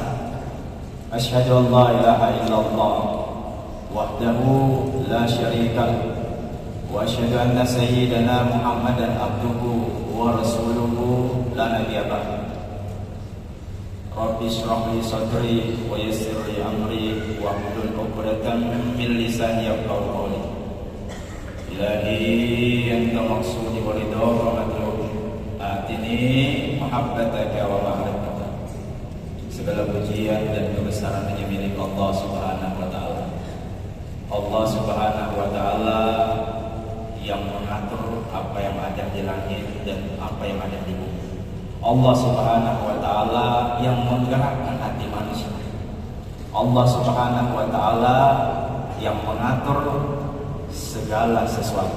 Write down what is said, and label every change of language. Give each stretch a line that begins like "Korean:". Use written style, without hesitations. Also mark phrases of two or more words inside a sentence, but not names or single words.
Arabic: أشهد أن لا إله إلا الله وحده لا شريك له وأشهد أن سيدنا محمدا عبده ورسوله لا نبي بعده. رب اشرح لي صدري ويسر لي أمري واحلل عقدة من لساني يفقهوا قولي. إلهي أنت مقصودي ورضا ومطلوبي آتني محبتك ومعرفتك.
Indonesian: Segala pujian dan kebesaran hanya milik Allah
Arabic: سبحانه وتعالى.
Indonesian: Allah
Arabic: سبحانه وتعالى
Indonesian: yang mengatur apa yang ada di langit dan apa yang ada di bumi. Allah
Arabic: سبحانه وتعالى
Indonesian: yang menggerakkan hati manusia. Allah
Arabic: سبحانه وتعالى
Indonesian: yang mengatur segala sesuatu.